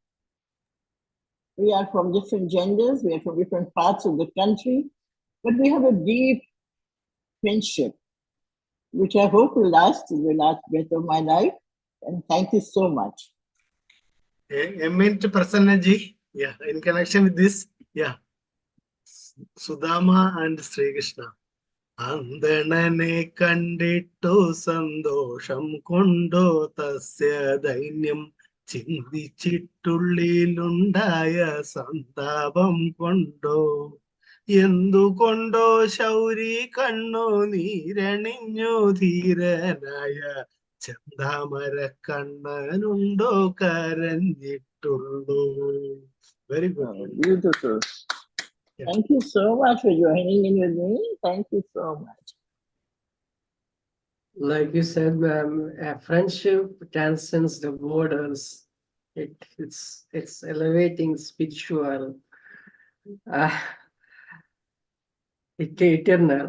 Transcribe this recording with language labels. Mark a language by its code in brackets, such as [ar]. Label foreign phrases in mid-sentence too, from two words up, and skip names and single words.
[en] We are from different genders, we are from different parts of the country, but we have a deep friendship, which I hope will last to the last breath of my life. And thank you so much. A minute, Prasanna ji. Yeah, in connection with this, yeah. Sudama and Sri Krishna. [ml] അന്തണനെ കണ്ടിട്ടു സന്തോഷം കൊണ്ടോ തസ്യ ദൈന്യം ചിന്തിച്ചിട്ടുള്ളിലുണ്ടായ സന്താപം കൊണ്ടോ എന്തുകൊണ്ടോ ശൗരി കണ്ണു നീരണിഞ്ഞു ധീരനായ ചന്താമര കണ്ണനുണ്ടോ കരഞ്ഞിട്ടുള്ളൂ. [en] Very good. Beautiful. Yeah. Thank you so much for joining in with me. Thank you so much. Like you said, ma'am, friendship transcends the borders. It's elevating, spiritual, eternal.